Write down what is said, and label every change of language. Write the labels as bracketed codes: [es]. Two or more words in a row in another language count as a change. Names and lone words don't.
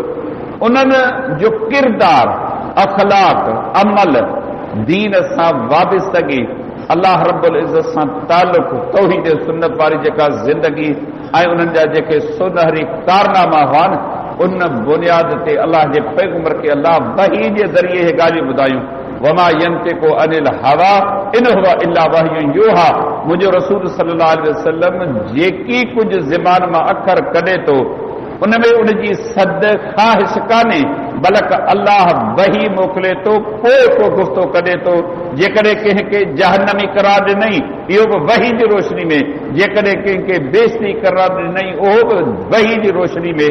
[sd] उन्हनि जो किरदार, अखलाक, अमल, दीन सां वाबिस्तगी, अल्लाह [ar] رب العزة [sd] सां ताल्लुक़, तौहीद सुन्नत वारी जेका ज़िंदगी ऐं उन्हनि जा जेके सुनहरी कारनामा हुआ न उन बुनियाद ते अल्लाह जे पैगंबर खे अल्लाह वही जे ज़रिए हे ॻाल्हियूं ॿुधायूं। [ar] وما ينطق عن الهوى إن هو إلا وحي يوحى. [sd] मुंहिंजो रसूल [ar] صلى الله عليه وسلم [sd] जेकी कुझु ज़बान मां अखर कढे थो उनमें उनजी सद ख़्वाहिश कान्हे, बल्कि अल्लाह वही मोकिले थो, पोइ को गुफ़्तो कढे थो। जेकॾहिं कंहिंखे जहन्नमी करार ॾिनई इहो बि वही जी रोशनी में, जेकॾहिं कंहिंखे बेइज़्ती करार ॾिनई उहो बि वही जी रोशनी में।